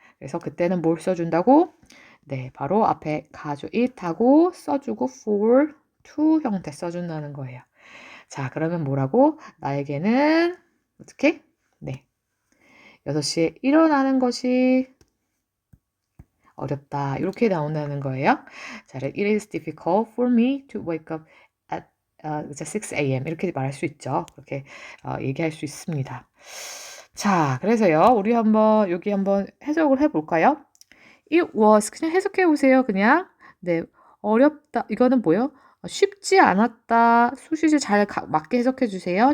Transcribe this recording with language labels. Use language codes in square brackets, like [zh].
[ko] 그래서 그때는 뭘 써준다고? 네, 바로 앞에 가주 it하고 써주고 for, to 형태 써준다는 거예요. 자, 그러면 뭐라고? 나에게는, 어떻게? 네, 6시에 일어나는 것이 어렵다. 이렇게 나온다는 거예요. [en] 자, it is difficult for me to wake up at 6 a.m. [ko] 이렇게 말할 수 있죠. 그렇게 얘기할 수 있습니다. 자, 그래서요. 우리 한번 여기 한번 해석을 해볼까요? [en] It was [ko] 그냥 해석해 보세요. 그냥 네 어렵다. 이거는 뭐요? 쉽지 않았다. 수시제 잘 맞게 해석해 주세요.